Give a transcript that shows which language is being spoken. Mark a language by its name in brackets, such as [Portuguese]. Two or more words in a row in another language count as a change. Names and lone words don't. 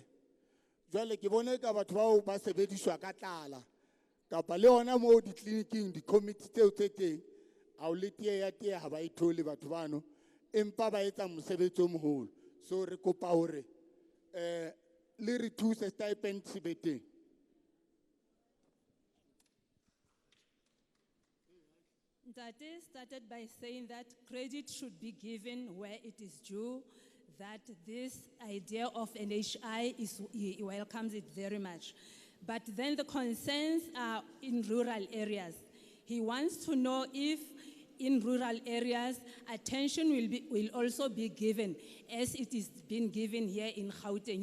[Southern Sotho] Jwale ke bone ka batho bao ba sebediswa ka tlala kapa le hona moo ditleliniking di-committee tseo tse teng ha o le tie ya tie ha ba e thole batho bano empa ba etsa mosebetsi o moholo. So re kopa hore le re thuse stipend se be teng. [English] Ntate started by saying that credit should be given where it is due, that this idea of NHI he welcomes it very much. But then the concerns are in rural areas. He wants to know if in rural areas attention will also be given as it is being given here in Gauteng.